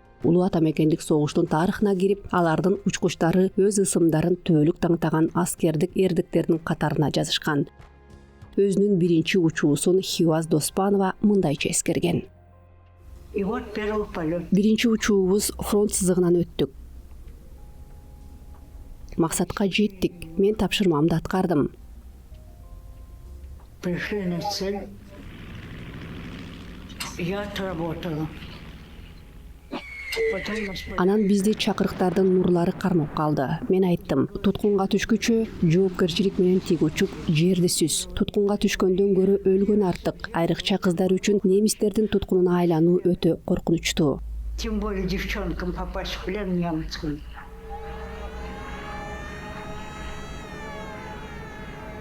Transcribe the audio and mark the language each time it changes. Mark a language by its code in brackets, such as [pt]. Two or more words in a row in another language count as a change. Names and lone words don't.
[ky] Улуу ата мекендик согуштун тарыхына кирип, алардын учкучтары өз ысымдарын түбөлүк таңтаган аскердик эрдиктердин катарына жазышкан. Өзүнүн биринчи учуусун Хиуаз Доспанова мындайча эскерген. Биринчи учуубуз фронт сызыгынан өттүк. Максатка жеттик. Мен тапшырмамды аткардым. [ru] Пришли на цель. Я отработала. [ky] Анан бизди чакырыктардын нурлары кармап калды. Мен айттым, туткунга түшкүчө жоопкерчилик менен тик учуп жерди сүз. Туткунга түшкөндөн көрө өлгөн артык. Айрыкча кыздар үчүн немистердин туткунуна айлануу өтө коркунучтуу. [ru] Тем более девчонкам попасть в плен немцам.